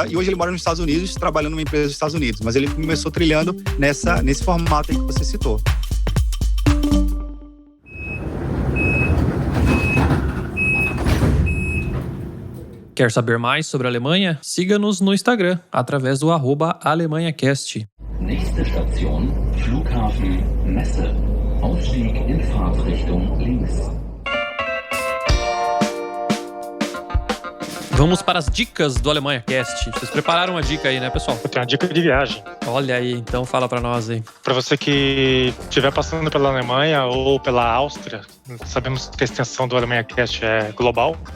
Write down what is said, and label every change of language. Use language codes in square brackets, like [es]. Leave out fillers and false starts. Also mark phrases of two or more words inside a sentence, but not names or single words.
[pt] E hoje ele mora nos Estados Unidos, trabalhando numa empresa dos Estados Unidos. Mas ele começou trilhando nesse formato aí que você citou. Quer saber mais sobre a Alemanha? Siga-nos no Instagram, através do @AlemanhaCast. [de] Nächste Station, Flughafen Messe. Ausstieg in Fahrtrichtung links. [pt] Vamos para as dicas do AlemanhaCast. Vocês prepararam uma dica aí, né, pessoal? Eu tenho uma dica de viagem. Olha aí, então fala pra nós aí. Para você que estiver passando pela Alemanha ou pela Áustria, sabemos que a extensão do AlemanhaCast é global.